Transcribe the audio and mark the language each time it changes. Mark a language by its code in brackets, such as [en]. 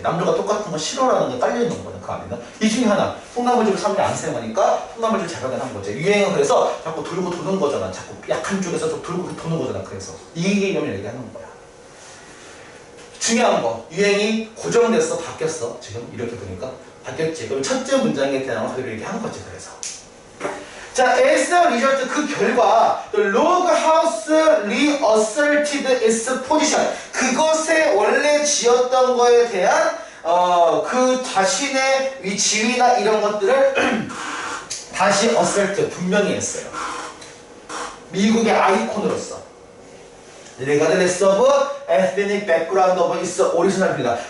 [ko] 남들과 똑같은 거 싫어라는 게 깔려있는 거거든, 그 안에는. 이 중에 하나, 콩나물집을 사람들이 안 사용하니까 콩나물집 자각을 한 거지. 유행은 그래서 자꾸 돌고 도는 거잖아. 자꾸 약한 쪽에서 좀 돌고 도는 거잖아. 그래서 이 개념을 얘기하는 거야. 중요한 거, 유행이 고정됐어, 바뀌었어. 지금 이렇게 보니까 바뀌었지. 그럼 첫째 문장에 대한 그대로 얘기하는 거지. 그래서 자, [en] as a result, [ko] 그 결과 [en] the log house reasserted its position. [ko] 그것에 원래 지었던 거에 대한 그 자신의 지위나 이런 것들을 다시 assert, 분명히 했어요. 미국의 아이콘으로서. [en] regardless of ethnic background of its original입니다.